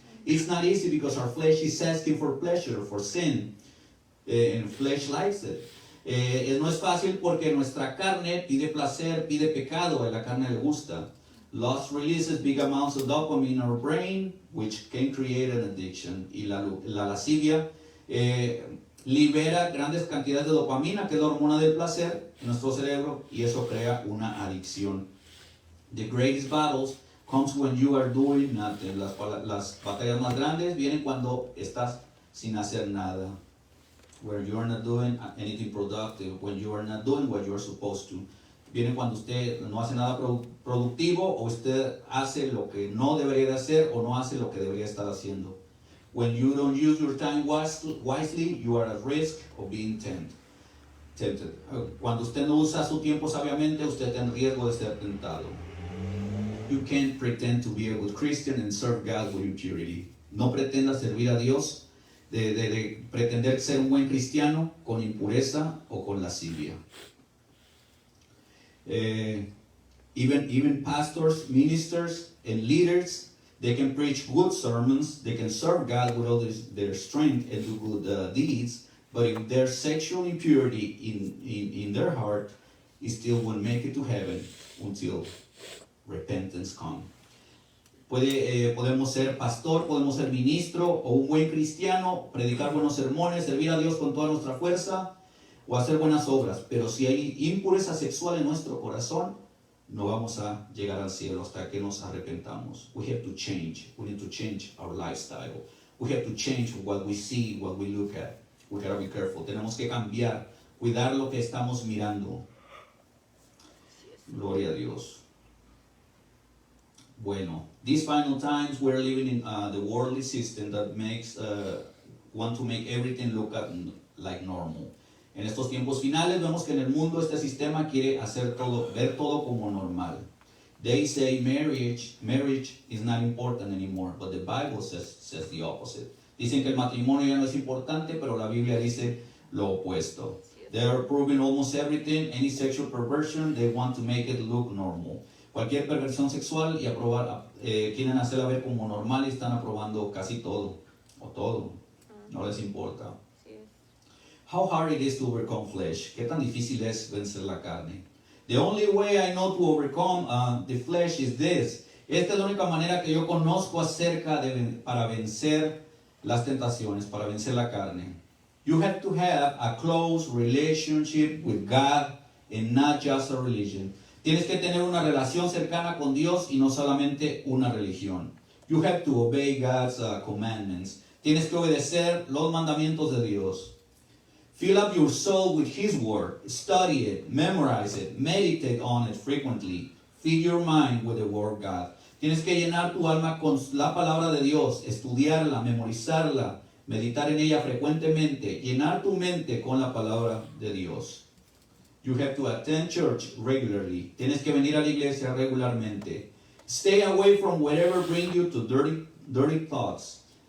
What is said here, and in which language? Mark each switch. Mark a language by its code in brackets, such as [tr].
[en] It's not easy because our flesh is asking for pleasure, for sin, and flesh likes it. [es] No es fácil porque nuestra carne pide placer, pide pecado, a la carne le gusta. [en] Lust releases big amounts of dopamine in our brain, which can create an addiction. [es] Y la lascivia libera grandes cantidades de dopamina, que es la hormona del placer, en nuestro cerebro, y eso crea una adicción. [en] The greatest battles comes when you are doing nothing. [es] Las batallas más grandes vienen cuando estás sin hacer nada. [en] Where you are not doing anything productive, when you are not doing what you are supposed to. [es] Viene cuando usted no hace nada productivo, o usted hace lo que no debería de hacer, o no hace lo que debería estar haciendo. [en] When you don't use your time wisely, you are at risk of being tempted. [es] Cuando usted no usa su tiempo sabiamente, usted está en riesgo de ser tentado. [en] You can't pretend to be a good Christian and serve God with impurity. [es] No pretenda servir a Dios de pretender ser un buen cristiano con impureza o con lascivia. [en] Even pastors, ministers, and leaders, they can preach good sermons, they can serve God with all their strength and do good deeds, but if there's sexual impurity in their heart, it still won't make it to heaven until repentance comes. [es] Podemos ser pastor, podemos ser ministro o un buen cristiano, predicar buenos sermones, servir a Dios con toda nuestra fuerza o hacer buenas obras, pero si hay impureza sexual en nuestro corazón, no vamos a llegar al cielo hasta que nos arrepentamos. [en] We have to change. We need to change our lifestyle. We have to change what we see, what we look at. We gotta be careful. [es] Tenemos que cambiar, cuidar lo que estamos mirando. Gloria a Dios. Bueno, [en] these final times we're living in the worldly system that makes want to make everything look like normal. [es] En estos tiempos finales vemos que en el mundo este sistema quiere hacer todo, ver todo como normal. [en] They say marriage is not important anymore, but the Bible says the opposite. [es] Dicen que el matrimonio ya no es importante, pero la Biblia dice lo opuesto. [en] They are proving almost everything, any sexual perversion, they want to make it look normal. [es] Cualquier perversión sexual y quieren hacerla ver como normal y están aprobando casi todo, o todo, no les importa. [en] How hard it is to overcome flesh. [es] Qué tan difícil es vencer la carne. [en] The only way I know to overcome the flesh is this. [es] Esta es la única manera que yo conozco para vencer las tentaciones, para vencer la carne. [en] You have to have a close relationship with God and not just a religion. [es] Tienes que tener una relación cercana con Dios y no solamente una religión. [en] You have to obey God's commandments. [es] Tienes que obedecer los mandamientos de Dios. [en] Fill up your soul with His Word. Study it, memorize it, meditate on it frequently. Feed your mind with the Word of God. [es] Tienes que llenar tu alma con la palabra de Dios, estudiarla, memorizarla, meditar en ella frecuentemente, llenar tu mente con la palabra de Dios. [en] You have to attend church regularly. [es] Tienes que venir a la iglesia regularmente. [en] Stay away from whatever brings you to dirty thoughts.